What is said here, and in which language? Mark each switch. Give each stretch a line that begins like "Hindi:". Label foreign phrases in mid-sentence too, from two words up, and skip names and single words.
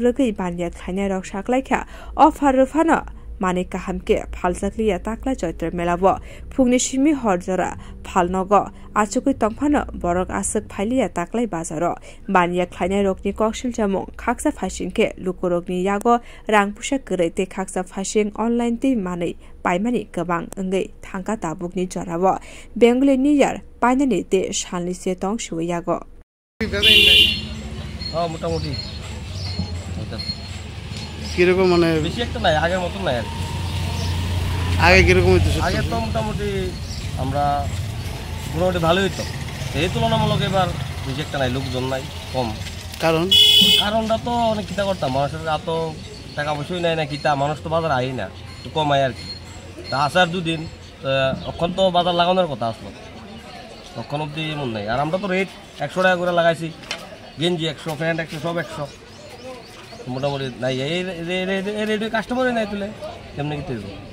Kok Borok: rogui banya khaina rok saklaikha offer rufano mane kahamke phaljakliya takla choitro mela wo phungni simi horjora phalnogo achukui tongphano borok asuk phailiya taklai bazaro banya khaina rokni kokshil jamung khaksa phasingke lukorokni yago rangpusa krai te khaksa phasing online te manei paimani gabang ngai thangka tabukni jorawo Bengali New Year painani te shalni se tong shuyago
Bangla: মোটামুটি কিরকম মানে বেশি একটা নাই আগের মতন নাই আগে কিরকম হইতো আগে তো মোটামুটি আমরা মোটামুটি ভালোই হইতো এই তুলনামূলক এবার বেশি একটা নাই লোকজন নাই কম কারণটা তো অনেক কিতা করতাম মানুষের এত টাকা পয়সাই নাই না কিতা মানুষ তো বাজার আই না একটু কম আয় আর কি তা আসার দুদিন তখন তো বাজার লাগানোর কথা আসলো তখন অবধি এমন নাই আর আমরা তো রেট 100 টাকা করে লাগাইছি গেঞ্জি 100 প্যান্ট 100 সব 100 মোটামুটি নাই এই রেট কাস্টমারই নাই তুলে কেমনে কি তুলবো